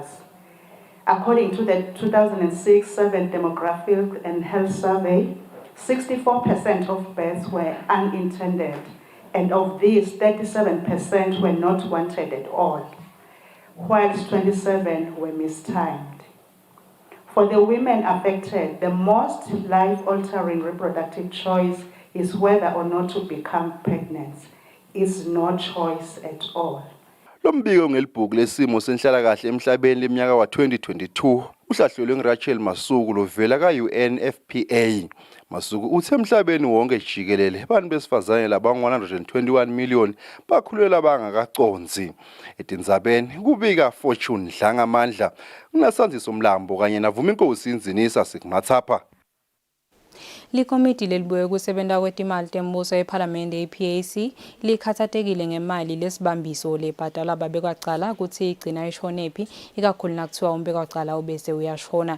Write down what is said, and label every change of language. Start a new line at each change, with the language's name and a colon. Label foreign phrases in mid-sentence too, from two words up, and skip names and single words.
English: According to the 2006-7 Demographic and Health Survey, 64% of births were unintended, and of these, 37% were not wanted at all, whilst 27% were mistimed. For the women affected, the most life-altering reproductive choice is whether or not to become pregnant. It's no choice at all.
North Ndebele: Lombiko ngelibhuku lesimo senhlalakahle emhlabeni leminyaka wa 2022 Uhlahlelwe nguRachel Masuku lovela ka-UNFPA. Masuku uthe emhlabeni wonke jikelele abantu besifazane laba-121 million bakhulelwa bangakaconsi.
Swati: Etindzabeni kubika Fortune Dlangamandla kunasandziso Mlambo kanye navuma inkosi Inzinisa Sikumathapha. Likomiti lelibuye kusebenta kwetimali tembuso ePhalamende iPAC likhathatekile ngemali lesibambiso lebhadala babekwacala kutsi igcina ishonephi ikakhulu nakuthiwa umbekwacala ubese uyashona.